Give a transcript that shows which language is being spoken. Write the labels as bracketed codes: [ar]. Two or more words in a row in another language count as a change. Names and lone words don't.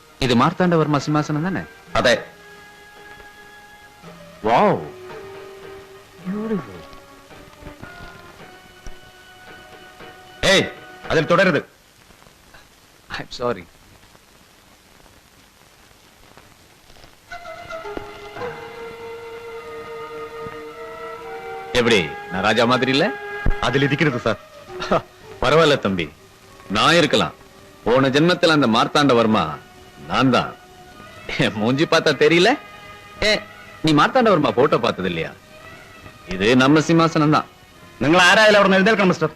[ml] ഇത് മാർത്താണ്ഡവർമ്മ സിംഹാസനം തന്നെ? അതെ. വാവ്, ഏയ്, അതിൽ തുടരുത്. [en] I am sorry. [ta] எப்படி நான் ராஜா மாதிரி இல்ல? அதில் இருக்கிறது சார். பரவாயில்ல தம்பி, நான் இருக்கலாம். போன ஜென்மத்தில் அந்த மார்த்தாண்டவர்மா நான் தான். மூஞ்சி பார்த்தா தெரியல? நீ மார்த்தாண்டவர்மா போட்டோ பார்த்தது இல்லையா? இது நம்ம சிம்மாசனம் தான். [ml] നിങ്ങൾ ആരായാലും അവിടെ എഴുന്നേൽക്കണം മിസ്റ്റർ.